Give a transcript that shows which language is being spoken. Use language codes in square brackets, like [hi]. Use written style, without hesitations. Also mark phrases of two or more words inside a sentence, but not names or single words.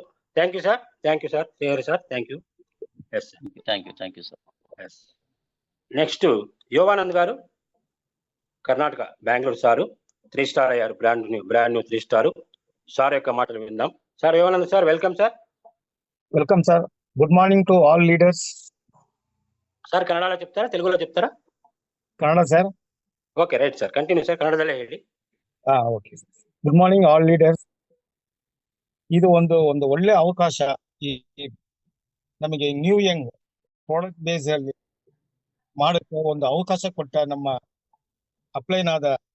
[en] thank you sir. sir thank you. yes thank you sir. ఎస్. [te] నెక్స్ట్ యోగానంద్ గారు, కర్ణాటక, బెంగళూరు సారు, 3 స్టార్ అయ్యారు, [en] brand new 3 star. [te] సార్ యొక్క మాటలు విందాం. సార్ యోగానంద్ సార్, [en] welcome sir. welcome sir. good morning to all leaders. [te] ಸರ್ ಕನ್ನಡలో చెప్తారా, తెలుగులో చెప్తారా? [kn] ಕನ್ನಡ ಸರ್. [en] okay right sir, continue sir, [kn] ಕನ್ನಡದಲ್ಲೇ ಹೇಳಿ. [en] okay. good morning all leaders. [kn] ಇದು ಒಂದು ಒಳ್ಳೆ ಅವಕಾಶ ನಮಗೆ [en] new young product base [kn] ಅಲ್ಲಿ ಮಾಡಕ್ಕೆ ಒಂದು ಅವಕಾಶ ಕೊಟ್ಟ ನಮ್ಮ ಅಪ್ಲೈನ್ ಆದ